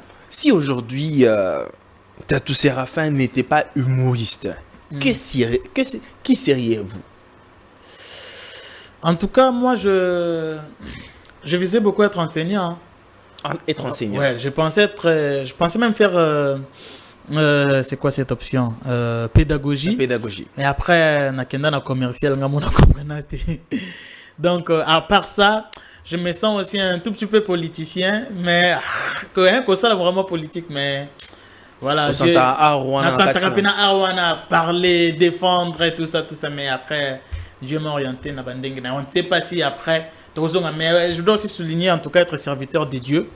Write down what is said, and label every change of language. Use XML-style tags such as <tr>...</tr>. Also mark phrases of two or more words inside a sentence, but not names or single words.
<fr>Si aujourd'hui Tatou Séraphin n'était pas humoriste, qui seriez-vous? En tout cas, moi, je visais beaucoup être enseignant. Être enseignant. Ouais, je pensais même faire, c'est quoi cette option? Pédagogie. Pédagogie. Et après,</fr> <ln>nakenda na commercial, na comprenate.</ln> <fr>Donc, à part ça, je me sens aussi un tout petit peu politicien, mais que ça vraiment politique, mais voilà. Parler, défendre et tout ça, mais après, Dieu m'a orienté. On ne sait pas si après, mais je dois aussi souligner en tout cas être serviteur de Dieu.</fr>